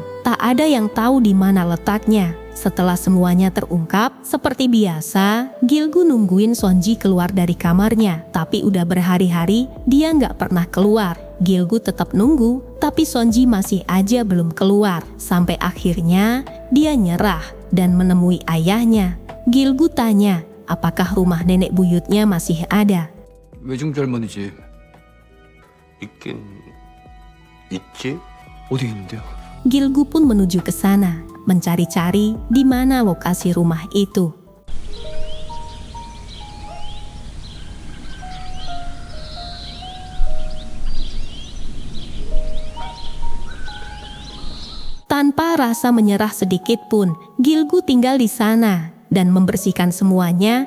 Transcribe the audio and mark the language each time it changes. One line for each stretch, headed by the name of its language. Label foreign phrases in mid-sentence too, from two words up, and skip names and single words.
Indonesian: Tak ada yang tahu di mana letaknya. Setelah semuanya terungkap, seperti biasa, Gilgu nungguin Sonji keluar dari kamarnya. Tapi udah berhari-hari, dia nggak pernah keluar. Gilgu tetap nunggu, tapi Sonji masih aja belum keluar. Sampai akhirnya, dia nyerah dan menemui ayahnya. Gilgu tanya, apakah rumah nenek buyutnya masih ada?
Korean: 외중주 할머니 집 있긴 있지? 어디 있는데요?
Indonesian: Gilgu pun menuju ke sana, mencari-cari di mana lokasi rumah itu. Tanpa rasa menyerah sedikit pun, Gilgu tinggal di sana dan membersihkan semuanya.